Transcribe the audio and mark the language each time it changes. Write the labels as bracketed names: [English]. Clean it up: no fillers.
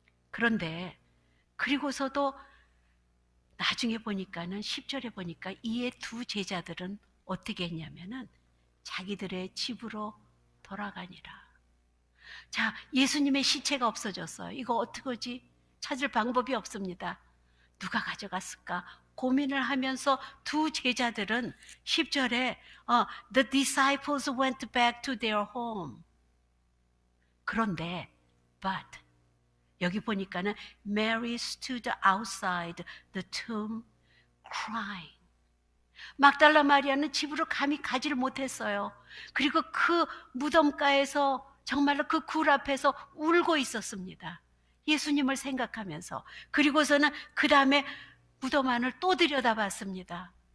[Korean] 그런데 그리고서도 나중에 보니까는 10절에 보니까 이에 두 제자들은 어떻게 했냐면은 자기들의 집으로 돌아가니라. 자, 예수님의 시체가 없어졌어요. 이거 어떡하지? 찾을 방법이 없습니다. 누가 가져갔을까? 고민을 하면서 두 제자들은 10절에 [English] The disciples went back to their home. [Korean] 그런데 [English] but [Korean] 여기 보니까는 [English] Mary stood outside the tomb crying. [Korean] 막달라 마리아는 집으로 감히 가지를 못했어요. 그리고 그 무덤가에서 정말로 그 굴 앞에서 울고 있었습니다. 예수님을 생각하면서. 그리고서는 그 다음에 무덤 안을 또 들여다봤습니다.